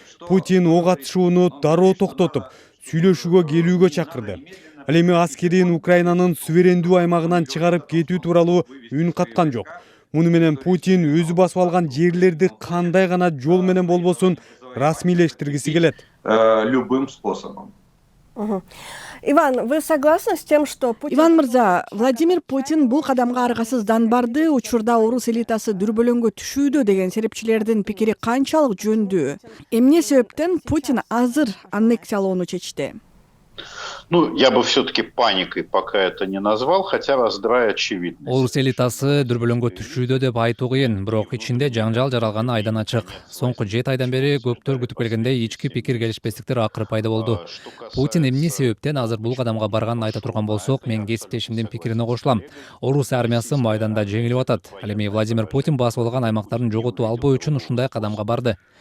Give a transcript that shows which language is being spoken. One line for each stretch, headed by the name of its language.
Kyrgyz: Путин ок атышууну дароо токтотуп, сүйлөшүүгө келүүгө чакырды. Ал эми аскерин Украинанын суверендүү аймагынан чыгарып кетүү тууралуу үн каткан жок. Муну менен Путин өзү басып алган жерлерди кандай гана жол менен болбосун расмийлештиргиси келет.
Russian: Любым способом. Иван, вы согласны с тем, что Путин...
Kyrgyz: Иван мырза, Владимир Путин бул кадамга аргасыздан барды, учурда орус элитасы дүрбөлөңгө түшүүдө деген серепчилердин пикири канчалык жөндүү? Эмне себептен Путин азыр аннексиялоону чечти?
Russian: Ну, я бы все-таки паникой пока это не назвал, хотя раздра очевидность.
Kyrgyz: Орус элитасы дүрбөлөңгө түшүүдө деп айтуу кыйын, бирок ичинде жаңжал жаралганы айдан ачык. Соңку 7 айдан бери көптөр күтүп келгендей ички пикир келишпестиктер акыры пайда болду. Путин эмне себептен азыр бул кадамга барганын айта турган болсок, мен кесиптешимдин пикирине кошулам. Орус армиясы майданда жеңилип атат. Ал эми Владимир Путин басып алган аймактарын жоготуп албоо үчүн ушундай кадамга барды.